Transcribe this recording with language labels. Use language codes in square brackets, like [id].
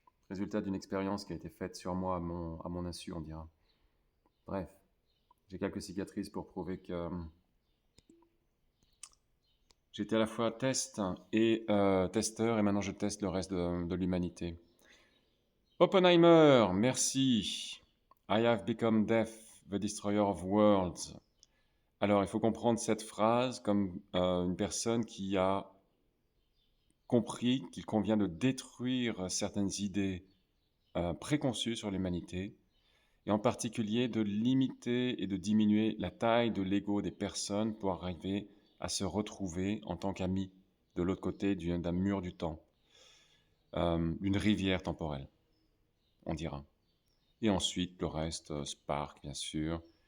[fr] Résultat d'une expérience qui a été faite sur moi à mon insu, on dira. Bref, j'ai quelques cicatrices pour prouver que j'étais à la fois test et testeur, et maintenant je teste le reste de l'humanité. Oppenheimer, merci. [en] I have become death, the destroyer of worlds. [fr] Alors, il faut comprendre cette phrase comme une personne qui a compris qu'il convient de détruire certaines idées préconçues sur l'humanité, et en particulier de limiter et de diminuer la taille de l'ego des personnes pour arriver à se retrouver en tant qu'amis de l'autre côté d'un mur du temps, d'une rivière temporelle, on dira. Et ensuite, le reste, Spark, bien sûr,